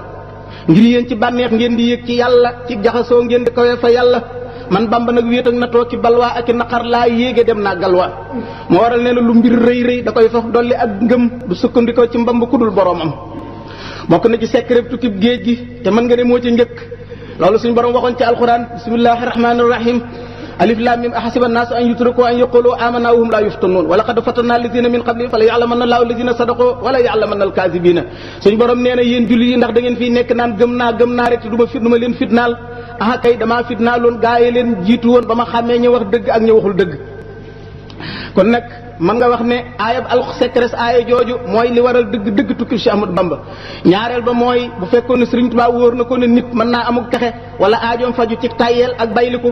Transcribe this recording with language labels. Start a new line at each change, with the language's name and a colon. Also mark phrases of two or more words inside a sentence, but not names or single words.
Wolof: ngir yéen ci bànneex ngeen di yéeg ci yàlla ci jaxasoo ngeen di kawee fa yàlla man Bamba nag wéet ak na toog ci balwaa ak i naqar laa yéege dem naa galwaa moo waral nee na lu mbir rëy da koy faf dolli ak ngëm du sukkandikoo ci mbamb ku dul boroomam bokk na ci secret tukkib géej gi te mën nga ne moo ci njëkk loolu suñu borom waxoon ci alquran
Arabic: بسم الله الرحمن الرحيم الم أحسب الناس أن يتركوا أن يقولوا آمنا وهم لا يفتنون ولقد فتنا الذين من قبلهم فليعلمن الله الذين صدقوا وليعلمن الكاذبين
Wolof: suñu borom nee na yéen julli yi ndax da ngeen fii nekk naan gëm naa rek te du ma leen fitnaal kay damaa fitnaaloon gaa yi leen jiitu woon ba ma xàmmee ñu wax dëgg ak ñu waxul dëgg kon nag mën nga wax ne aayab secret aaya jooju mooy li waral dëgg tukki Cheikh Ahmadou Bamba ñaareel ba mooy bu fekkoon ne Sëriñ Tuubaa wóor na ko ne nit mën naa amuk texe wala aajoom faju ci tayyeel ak bayliku